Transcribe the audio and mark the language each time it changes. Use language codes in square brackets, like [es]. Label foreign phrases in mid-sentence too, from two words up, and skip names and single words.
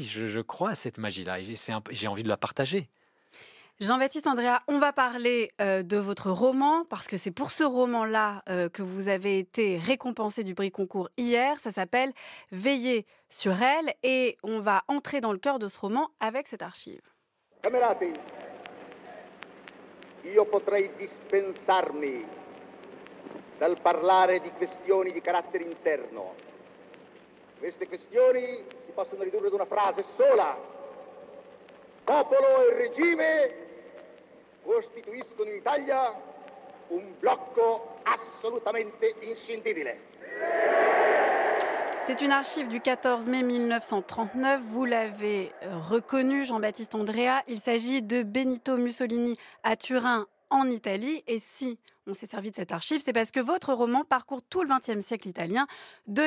[fr] Je crois à cette magie-là. Et j'ai envie de la partager. Jean-Baptiste Andréa, on va parler de votre roman, parce que c'est pour ce roman-là que vous avez été récompensé du prix concours hier. Ça s'appelle Veiller sur elle, et on va entrer dans le cœur de ce roman avec cette archive. [it] Camerati, io potrei dispensarmi dal parlare di questioni di carattere interno. Queste questioni si possono ridurre ad una frase sola. Popolo e regime costituiscono in Italia un blocco assolutamente inscindibile. [fr] C'est une archive du 14 mai 1939. Vous l'avez reconnu, Jean-Baptiste Andréa. Il s'agit de Benito Mussolini à Turin, en Italie. Et si on s'est servi de cette archive, c'est parce que votre roman parcourt tout le XXe siècle italien, deux